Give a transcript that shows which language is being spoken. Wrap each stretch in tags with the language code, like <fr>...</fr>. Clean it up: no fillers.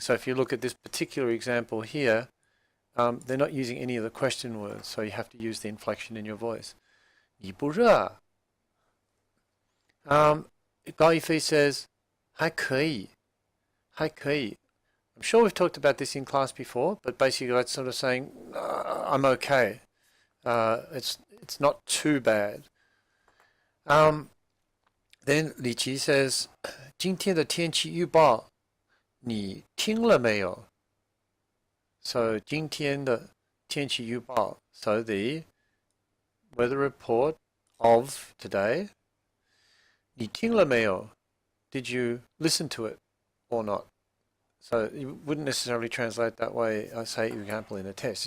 <en>So if you look at this particular example here, they're not using any of the question words, so you have to use the inflection in your voice.</en> <zh>你不热?</zh> <en>Gao Yifei says,</en> <zh>还可以. 还可以.</zh> <en>I'm sure we've talked about this in class before, but basically that's sort of saying, I'm okay. It's not too bad. Then Li Qi says,</en> <zh>今天的天气预报你听了没有?</zh> <en>So</en> <zh>今天的天气预报,</zh> <en>so the weather report of today.</en> <zh>你听了没有?</zh> <en>Did you listen to it or not? So you wouldn't necessarily translate that way, I say, for example, in a test.</en>